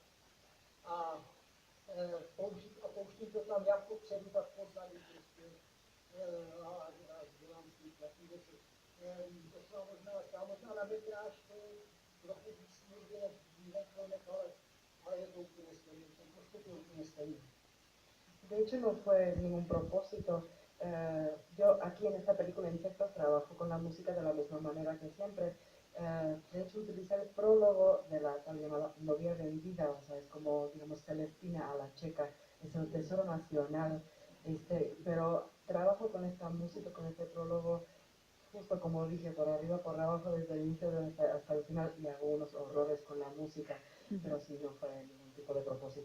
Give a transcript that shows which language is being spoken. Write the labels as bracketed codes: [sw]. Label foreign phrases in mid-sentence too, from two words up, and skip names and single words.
[cs] A pouštím to tam jak popředu, tak pozadu. A dělám s tím takové věci. Docela možná na metráž trochu víc někdy ale je to úplně stejné. Ten postup je úplně stejný. [es] De hecho no fue ningún propósito. Yo aquí en esta película Insectos trabajo con la música de la misma manera que siempre. De hecho utilicé el prólogo de la tal llamada Novia Vendida, o sea, es como, digamos, Celestina a la checa, es el tesoro nacional, pero trabajo con esta música, con este prólogo, justo como dije, por arriba, por abajo, desde el inicio hasta el final, y hago unos horrores con la música, pero sí, no fue ningún tipo de propósito.